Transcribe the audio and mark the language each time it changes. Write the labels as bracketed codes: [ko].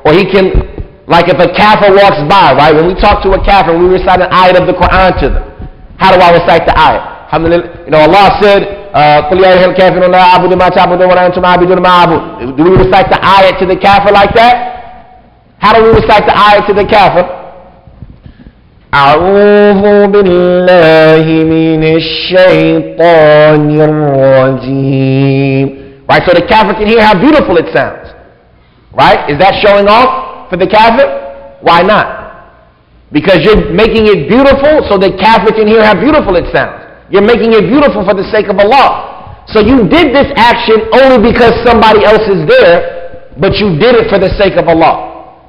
[en] Or he can, like if a kafir walks by, right? When we talk to a kafir, we recite an ayat of the Quran to them. How do I recite the ayat? Alhamdulillah, Allah said, do we recite the ayat to the kafir like that? How do we recite the ayat to the kafir? [ar] أعوذ بالله من الشيطان الرجيم. [en] Right, so the kafir can hear how beautiful it sounds. Right? Is that showing off for the kafir? Why not? Because you're making it beautiful so the kafir can hear how beautiful it sounds. You're making it beautiful for the sake of Allah. So you did this action only because somebody else is there, but you did it for the sake of Allah.